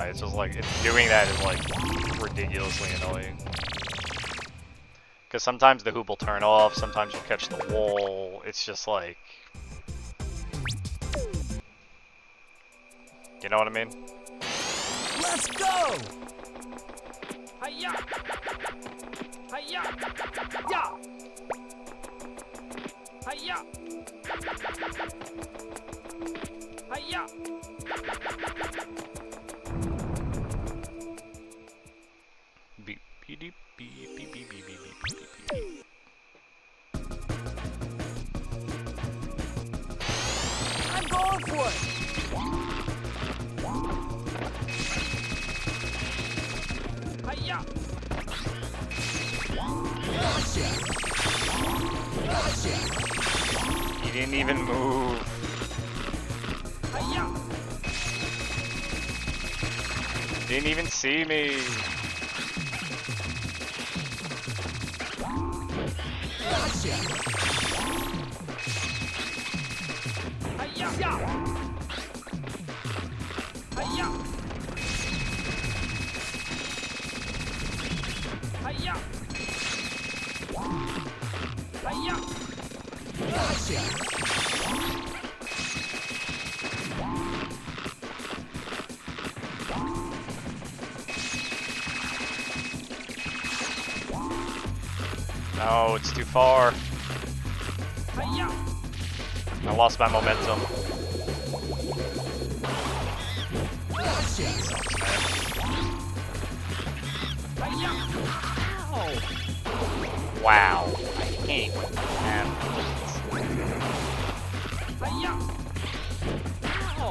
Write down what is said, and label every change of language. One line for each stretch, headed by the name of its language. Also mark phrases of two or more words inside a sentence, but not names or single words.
English: It's just like doing that is like ridiculously annoying. Because sometimes the hoop will turn off, sometimes you'll catch the wall. It's just like, you know what I mean? Let's go! Hi-ya! Hi-ya! Ya! Hi-ya! Hi-ya! Beep, beep, beep, beep, beep, beep, beep, beep, beep, beep. I'm going for it! Hi-ya! He didn't even move. Hi-ya! Didn't even see me. Hi-ya! Hi-ya! Hi-ya! Hi-ya! No, it's too far. Hi-ya! I lost my momentum. Hiya! Ow! Wow. I hate when that happens. Hiya! Ow!